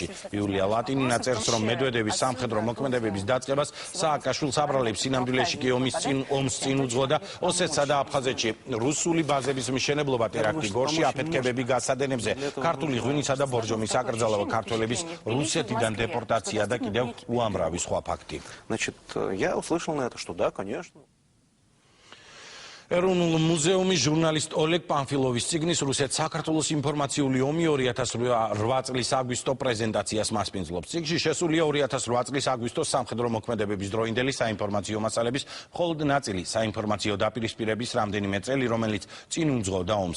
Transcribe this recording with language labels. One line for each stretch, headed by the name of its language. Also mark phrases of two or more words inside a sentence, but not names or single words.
Georgian: იულია ლატინინა წერს, რომ მედვედევის სამხედრო მოქმედებების დაწყებას სააკაშვილს აბრალებს სინამდვილეში კი ომს წინ უძღვა და ოსეთსა და აფხაზეთში რუსული ბაზების მშენებლობა, ტერაქტი გორში, აფეთქებები გასადენებზე, ქართული ღვინისა და ბორჯომის აკრძალვა, ქართველების რუსეთიდან депортация და კიდევ უამრავი სხვა ფაქტი.
Russian: Значит, я услышал на это, что да, конечно.
Georgian: ეროვნულ მუზეუმის ჟურნალისტ ოლეგ პანფილოვის წიგნის რუსეთ საქართველოს ინფორმაციული ომი 2008 წლის აგვისტო პრეზენტაციას მასპინძლობს. წიგნში შესულია 2008 წლის აგვისტოს სამხედრო მოქმედებების დროინდელი საინფორმაციო მასალების მხოლოდ ნაწილი, საინფორმაციო დაპირისპირების რამდენიმე წელი, რომელიც წინ უძღვოდა ომს.